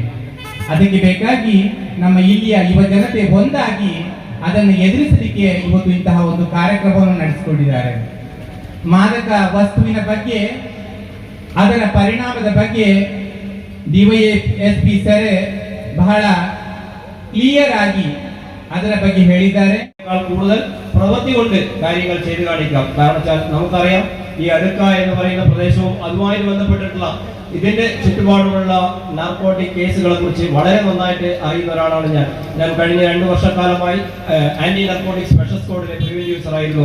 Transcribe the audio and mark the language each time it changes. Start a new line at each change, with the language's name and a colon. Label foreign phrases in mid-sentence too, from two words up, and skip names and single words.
Kannada: ಅದಕ್ಕೆ ಬೇಕಾಗಿ ನಮ್ಮ ಇಲ್ಲಿಯ ಯುವ ಜನತೆ ಒಂದಾಗಿ ಅದನ್ನು ಎದುರಿಸಲಿಕ್ಕೆ ಇವತ್ತು ಇಂತಹ ಒಂದು ಕಾರ್ಯಕ್ರಮವನ್ನು ನಡೆಸಿಕೊಂಡಿದ್ದಾರೆ. ಮಾದಕ ವಸ್ತುವಿನ ಬಗ್ಗೆ, ಅದರ ಪರಿಣಾಮದ ಬಗ್ಗೆ DYSP ಸರ್ ಬಹಳ ക്ലിയർ ആಗಿ ಅದರ ಬಗ್ಗೆ ಹೇಳಿದ್ದಾರೆ.
Malayalam: കൂടുതൽ പ്രവൃത്തി കൊണ്ട് കാര്യങ്ങൾ ചെയ്തു കാണിക്കാം. കാരണം വെച്ചാൽ നമുക്കറിയാം, ഈ അടുക്ക എന്ന് പറയുന്ന പ്രദേശവും അതുമായി ബന്ധപ്പെട്ടിട്ടുള്ള ഇതിന്റെ ചുറ്റുപാടുമുള്ള നാർക്കോട്ടിക് കേസുകളെ കുറിച്ച് വളരെ നന്നായിട്ട് അറിയുന്ന ഒരാളാണ് ഞാൻ കഴിഞ്ഞ 2 വർഷക്കാലമായി
English: anti narcotic special
Malayalam: സ്ക്വാഡിലെ
English: preventive user
Malayalam: ആയിരുന്നു.